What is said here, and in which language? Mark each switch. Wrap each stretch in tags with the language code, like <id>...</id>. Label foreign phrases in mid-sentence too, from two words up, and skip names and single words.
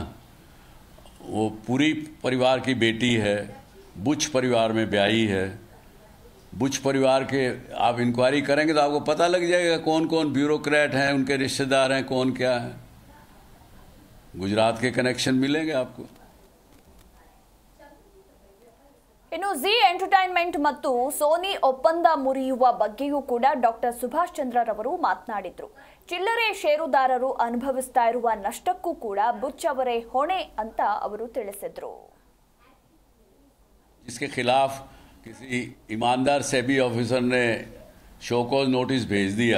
<hi>वो पूरी परिवार की बेटी है, बुच परिवार में ब्याही है. बुच परिवार के आप इंक्वायरी करेंगे तो आपको पता लग जाएगा कौन कौन ब्यूरोक्रेट हैं, उनके रिश्तेदार हैं, कौन क्या है. गुजरात के कनेक्शन मिलेंगे आपको.</hi> <kn>ಇನ್ನು ಜಿ ಎಂಟರ್ಟೈನ್ಮೆಂಟ್ ಮತ್ತು ಸೋನಿ ಒಪ್ಪಂದ ಮುರಿಯುವ ಬಗ್ಗೆಯೂ ಕೂಡ ಡಾಕ್ಟರ್ ಸುಭಾಷ್ ಚಂದ್ರ ರವರು ಮಾತನಾಡಿದ್ರು. ಚಿಲ್ಲರೆ ಷೇರುದಾರರು ಅನುಭವಿಸ್ತಾ ಇರುವ ನಷ್ಟಕ್ಕೂ ಕೂಡ ಬುಚ್ ಅವರೇ ಹೊಣೆ ಅಂತ ಅವರು ತಿಳಿಸಿದ್ರು.</kn> <hi>इसके खिलाफ किसी ईमानदार सेबी ऑफिसर ने</hi> <en>show cause notice</en> <hi>भेज दिया.</hi>